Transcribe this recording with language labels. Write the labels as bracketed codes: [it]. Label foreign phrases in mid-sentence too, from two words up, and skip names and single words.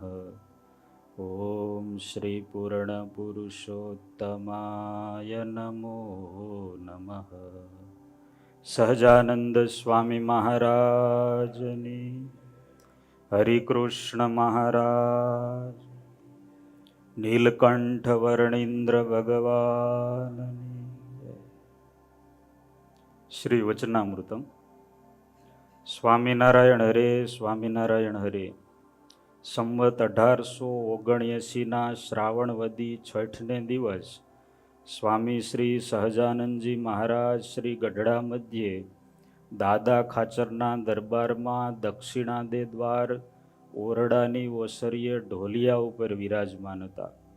[sa] ओम श्री पूर्णपुरुषोत्तमाय नमो नमः। [gu] सहजानंद स्वामी महाराजनी, हरिकृष्ण महाराज, નીલકંઠ વર્ણિન્દ્ર ભગવાનની જય. શ્રી વચનામૃતમ. સ્વામિનારાયણ હરે, સ્વામિનારાયણ હરે. સંવત 1879 શ્રાવણ વદી છઠને દિવસ સ્વામી શ્રી સહજાનંદજી મહારાજ શ્રી ગઢડા મધ્યે દાદા ખાચરના દરબારમાં દક્ષિણાદે દ્વાર ઓરડાની ઓસરીએ ઢોલિયા ઉપર વિરાજમાન હતા